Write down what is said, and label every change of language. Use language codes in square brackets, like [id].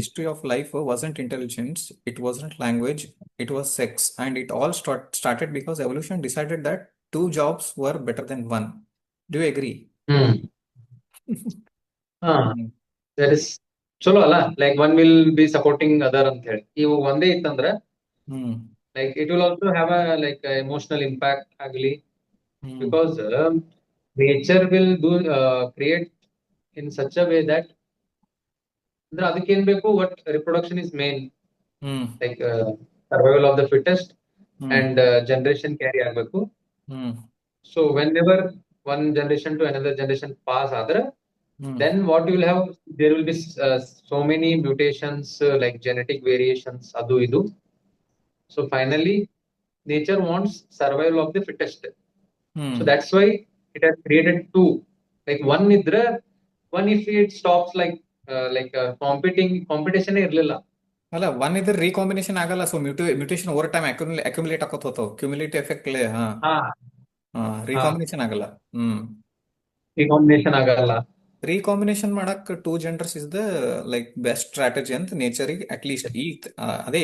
[en] History of life wasn't intelligence, it wasn't language, it was sex, and it all started because evolution decided that two jobs were better than one. Do you agree? Hmm ಹಾ hmm that is [kn] ಚಲೋ ಅಲ್ಲ, [en] like one will be supporting other [kn] ಅಂತ ಹೇಳಿ. ಇವು ಒಂದೇ ಇತ್ತಂದ್ರೆ ಹ್ಮ್ [en] like it will also have a like a emotional impact ಆಗಲಿ, hmm because nature will do create in such a way that [kn] ಅಂದ್ರೆ ಅದಕ್ಕೆ ಏನ್ ಬೇಕು, [en] what reproduction is main, hmm like survival of the fittest hmm and generation carry ಆಗಬೇಕು. Hmm So whenever one generation to another generation pass ಆದ್ರೆ, hmm then what you will have, there will be so many mutations, like genetic variations [kn] adu idu. [en] So finally nature wants survival of the fittest. So hmm that's why it has created two, like one idra, one if it stops, like competing competition ಇರ್ಲಿಲ್ಲ. [kn] ಅಲ್ಲ, one ಇದ್ರ recombination ಆಗಲ್ಲ. [en] so mutation over time accumulate [kn] ಆಕೋತ ಹೋಗ್ತಾವ, [en] Cumulative effect. ಹಾ, ಹಾ ಹಾ [kn] recombination ಆಗಲ್ಲ. ಹ್ಮ್ recombination ಆಗಲ್ಲ. [en] recombination ಮಾಡಕ್ two genders is the like best strategy [kn] ಅಂತ ನೇಚರಿಗೆ [en] at least [kn] ಈ ಅದೇ